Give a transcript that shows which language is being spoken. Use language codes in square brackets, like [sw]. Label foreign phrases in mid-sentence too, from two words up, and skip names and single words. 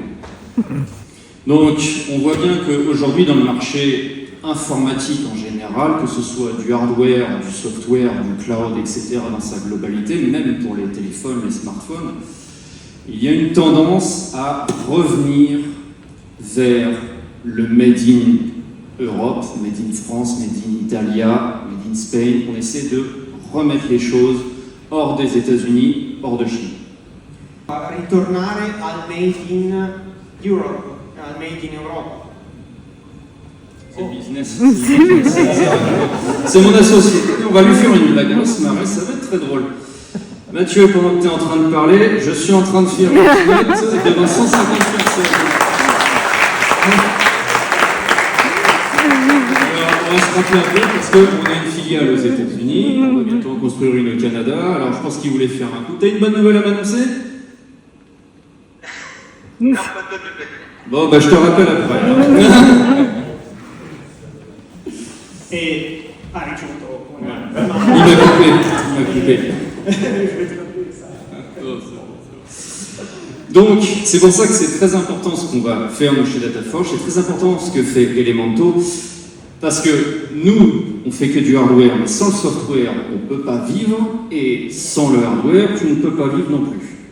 [fr] Donc, on voit bien qu'aujourd'hui, dans le marché informatique en général, que ce soit du hardware, du software, du cloud, etc., dans sa globalité, même pour les téléphones, les smartphones, il y a une tendance à revenir vers le [en] Made in Europe, Made in France, Made in Italia, Made in Spain. [fr] On essaie de remettre les choses hors des États-Unis, hors de Chine. [it] Ritornare al [en] Made in Europe, [it] al [en] Made in Europe. [fr] C'est le business. C'est mon associé. On va lui faire une blague, on va se marrer, ça va être très drôle. Mathieu, pendant que tu es en train de parler, je suis en train de faire une note devant 150 personnes. Alors, on va se rappeler un peu parce qu'on a une filiale aux États-Unis, on va bientôt en construire une au Canada. Alors, je pense qu'ils voulaient faire un coup. T'as une bonne nouvelle à m'annoncer? Non, pas de bonne nouvelle. Bon, bah, je te rappelle après. [it] E ha ricevuto una [fr] Il m'a coupé. Donc, c'est pour ça que c'est très important ce qu'on va faire nous chez DataForge, c'est très important ce que fait Elementor, parce que nous, on fait que du hardware, mais sans le software, on ne peut pas vivre, et sans le hardware, tu ne peux pas vivre non plus.